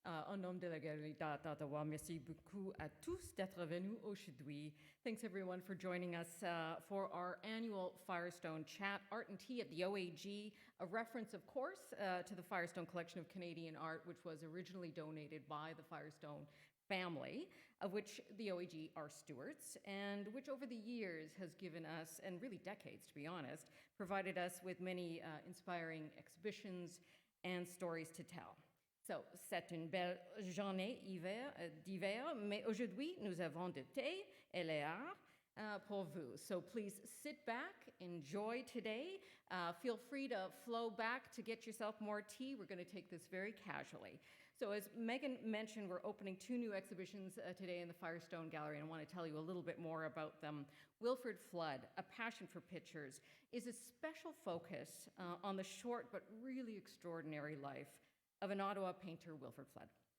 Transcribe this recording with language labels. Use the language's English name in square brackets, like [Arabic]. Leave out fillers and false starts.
[French] Au nom de la Galerie d'Art d'Ottawa, merci beaucoup à tous d'être venus aujourd'hui. [English] Thanks everyone for joining us for our annual Firestone Chat, Art and Tea at the OAG, a reference, of course, to the Firestone collection of Canadian art, which was originally donated by the Firestone family, of which the OAG are stewards, and which over the years has given us, and really decades to be honest, provided us with many inspiring exhibitions and stories to tell. [French] So, c'est une belle journée d'hiver, mais aujourd'hui, nous avons de thé et l'art pour vous. [English] So please sit back, enjoy today. Feel free to flow back to get yourself more tea. We're going to take this very casually. So as Megan mentioned, we're opening 2 new exhibitions today in the Firestone Gallery, and I want to tell you a little bit more about them. Wilfrid Flood, A Passion for Pictures, is a special focus on the short but really extraordinary life of an Ottawa painter, Wilfrid Flood.